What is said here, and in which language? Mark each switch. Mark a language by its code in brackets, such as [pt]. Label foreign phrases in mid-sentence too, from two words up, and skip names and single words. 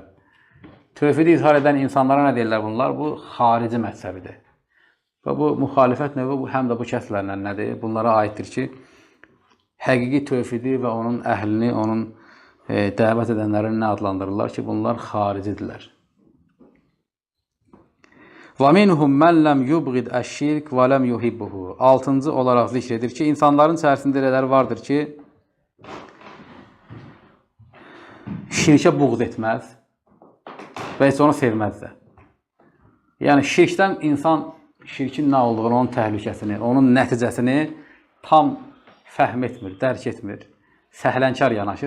[az] Tövhidi izhar edən insanlara nə deyirlər bunlar? Bu, xarici məzhəbidir. Və bu, müxalifət növü həm də bu kəslərlə nədir? Bunlara aiddir ki, həqiqi tövhidi və onun əhlini, onun dəvət edənlərini nə adlandırırlar ki, bunlar xaricidirlər. [ar] وَمِنْهُمْ مَنْ لَمْ يُبْغِدْ əşşirk وَلَمْ يُحِبُّهُ. [az] 6-cı olaraq zikr edir ki, insanların içərisində elələr vardır ki, şirkə buğd etməz və heç onu sevməz də. Yəni, şirkdən insan şirkin nə olduğunu, onun təhlükəsini, onun nəticəsini tam fəhm etmir, dərk etmir, səhlənkar yanaşır.